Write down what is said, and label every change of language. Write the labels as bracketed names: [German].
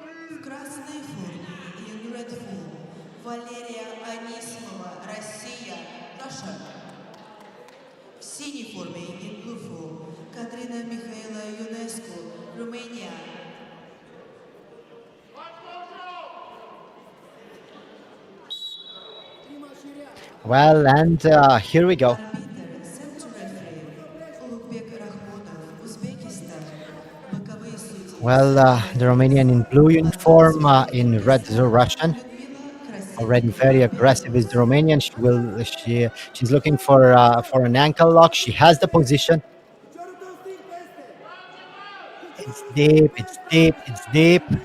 [Russian] В красной форме [English] in red form [Russian] Валерия Анисимова, Россия, Russia. В синей форме [English] in blue form [Russian] Katrina Mihaela Ionescu, Romania. [English] Well, and here we go. [Russian] Арбитр, [English] center referee, [Russian] Улугбек Рахмотов, Узбекистан. Боковые судьи [English] Well, the Romanian in blue uniform, in red the Russian. [Russian] Людмила [English] Already Krasinyova. very aggressive is the Romanian. She's looking for an ankle lock. She has the position. It's deep. It's deep. It's deep.